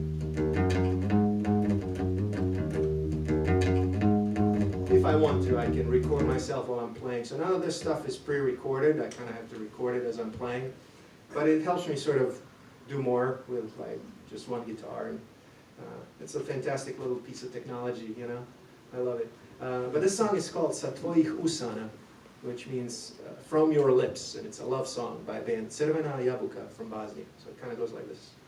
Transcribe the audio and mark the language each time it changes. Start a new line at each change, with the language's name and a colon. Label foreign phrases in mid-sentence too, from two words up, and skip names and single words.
English: If I want to, I can record myself while I'm playing. So none of this stuff is pre-recorded. I kind of have to record it as I'm playing. But it helps me sort of do more with like just one guitar. And it's a fantastic little piece of technology, you know. I love it. But this song is called Sa tvojih usana, which means from your lips. And it's a love song by a band Crvena Jabuka from Bosnia. So it kind of goes like this.